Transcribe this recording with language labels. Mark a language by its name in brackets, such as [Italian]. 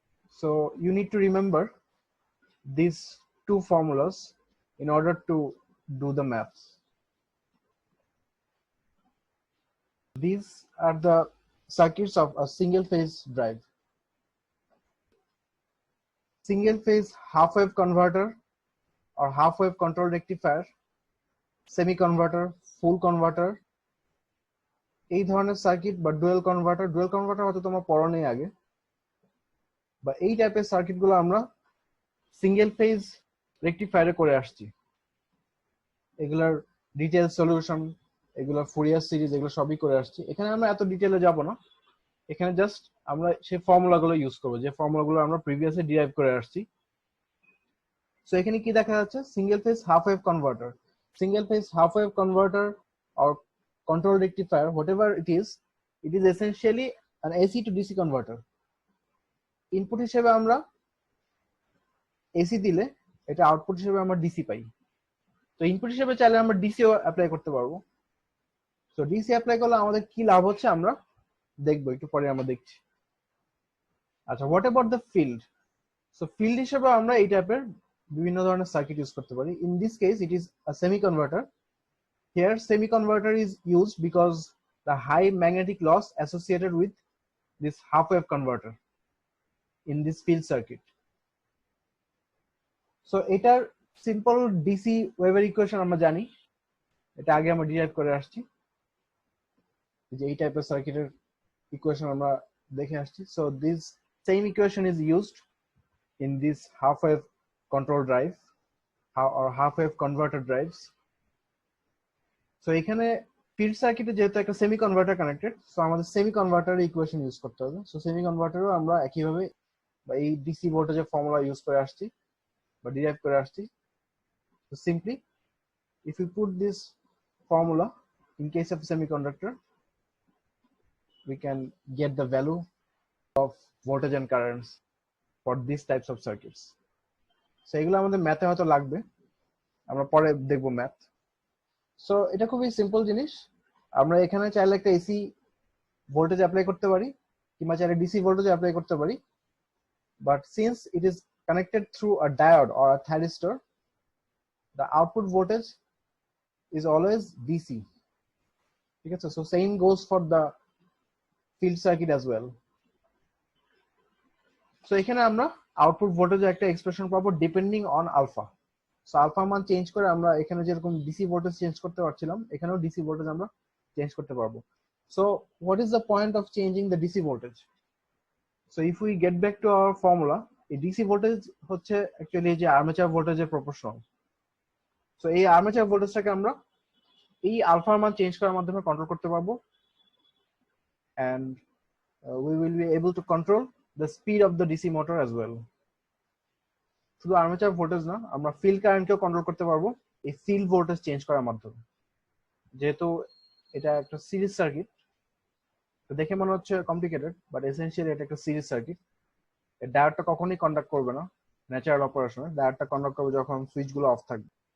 [English] So you need to remember these two formulas in order to do the maths. These are the circuits of a single phase drive. Single phase half wave converter or half wave control rectifier, semi converter, full converter, [Bangla] এই ধরনের circuit বা dual converter হয়তো তোমরা পড়ো নেই আগে, বা এই টাইপের সার্কিটগুলো আমরা সিঙ্গেল ফেজ রেকটিফায়ারে করে আসছি। এগুলার ডিটেইল সলিউশন, এগুলোর ফুরিয়ার সিরিজ, এগুলো সবই করে আসছি। এখানে আমরা এত ডিটেইলে যাব না, এখানে জাস্ট আমরা সেই ফর্মুলাগুলো ইউজ করব, যে ফর্মুলাগুলো আমরা প্রিভিয়াসলি ডিরাইভ করে আসছি। সো এখানে কি দেখা যাচ্ছে, [English] Single phase half wave converter, single phase half wave converter or control rectifier, whatever it is essentially an AC to DC converter. [Bangla] Input হিসেবে আমরা এসি দিলে এটা আউটপুট হিসেবে আমরা ডিসি পাই। তো ইনপুট হিসেবে চাইলে আমরা ডিসিও অ্যাপ্লাই করতে পারবো। তো ডিসি অ্যাপ্লাই করলে আমাদের কি লাভ হচ্ছে আমরা দেখবো, একটু পরে আমরা দেখছি। আচ্ছা, [English] What about the field? [Bangla] So field হিসেবে আমরা এই টাইপের বিভিন্ন ধরনের সার্কিট ইউজ করতে পারি। [English] In this case it is a semi converter. Here, semi-converter is used because the high magnetic loss associated with this half-wave converter in this field circuit. [Bangla] So, এটার simple DC Weber equation আমরা জানি, এটা আগে আমরা derive করে আসছি, যে এই টাইপের সার্কিটের ইকুয়েশন আমরা দেখে আসছি। [English] So, this same equation is used in this half-wave control drive or half-wave converter drives. [Bangla] So এখানে ফিল্ড সার্কিটে যেহেতু একটা সেমি কনভার্টার কানেক্টেড, সো আমাদের সেমি কনভার্টার ইকুয়েশন ইউজ করতে হবে। সো সেমি কনভার্টারও আমরা একইভাবে বা এই ডিসি ভোল্টেজের ফর্মুলা ইউজ করে আসছি বা ডিরাইভ করে আসছি। [English] So simply if you put this formula in case of semiconductor, we can get the value of voltage and currents for these types of circuits. [Bangla] So এগুলো আমাদের ম্যাথে হয়তো লাগবে, আমরা পরে দেখবো ম্যাথ। সো এটা খুবই সিম্পল জিনিস। আমরা এখানে চাইলে একটা এসি ভোল্টেজ অ্যাপ্লাই করতে পারি, কিংবা চাইলে ডিসি ভোল্টেজ অ্যাপ্লাই করতে পারি, [English] But since it is connected through a diode or a thyristor, the output voltage is always DC. [Bangla] ঠিক আছে, [English] So same goes for the field circuit as well. [Bangla] So এখানে আমরা আউটপুট ভোল্টেজে একটা expression পাবো [English] Depending on alpha. [Bangla] So alpha মান change করে আমরা এখানে যেরকম ডিসি ভোল্টেজ চেঞ্জ করতে পারছিলাম, এখানেও ডিসি ভোল্টেজ আমরা চেঞ্জ করতে পারবো। [English] So what is the point of changing the DC voltage? So if we get back to our formula, [Bangla] এই ডিসি ভোল্টেজ হচ্ছে অ্যাকচুয়ালি যে আর্মেচার ভোল্টেজের প্রপোর্শনাল। সো এই আর্মেচার ভোল্টেজটাকে আমরা এই আলফার মান চেঞ্জ করার মাধ্যমে কন্ট্রোল করতে পারবো, [English] and we will be able to control the speed of the DC motor as well. [Bangla] শুধু আর্মেচার ভোল্টেজ না, আমরা ফিল্ড কারেন্টকেও কন্ট্রোল করতে পারবো এই ফিল্ড ভোল্টেজ চেঞ্জ করার মাধ্যমে। যেহেতু এটা একটা সিরিজ সার্কিট, তো দেখে মনে হচ্ছে কমপ্লিকেটেড, বাট এসেনশিয়ালি এটা একটা সিরিজ সার্কিট। এর ডায়োডটা কখনোই কন্ডাক্ট করবে না ন্যাচারাল অপারেশনে, ডায়োডটা কন্ডাক্ট করবে যখন সুইচগুলো অফ থাকবে।